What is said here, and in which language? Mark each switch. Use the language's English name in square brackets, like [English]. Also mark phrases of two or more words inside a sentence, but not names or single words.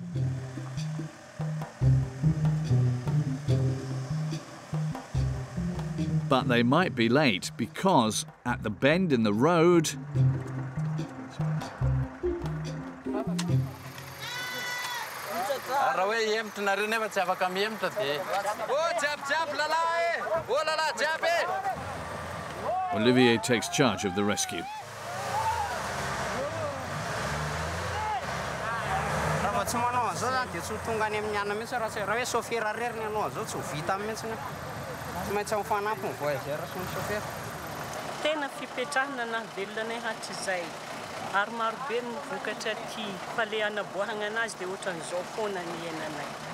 [English] But they might be late because at the bend in the road, Olivier takes charge of the rescue. [Malagasy] Tena fipetrahana na velona hatrizay ary maro be ny vokatra aty fa le anaboahana anazy dia ohatran'izao foana ny iainanay.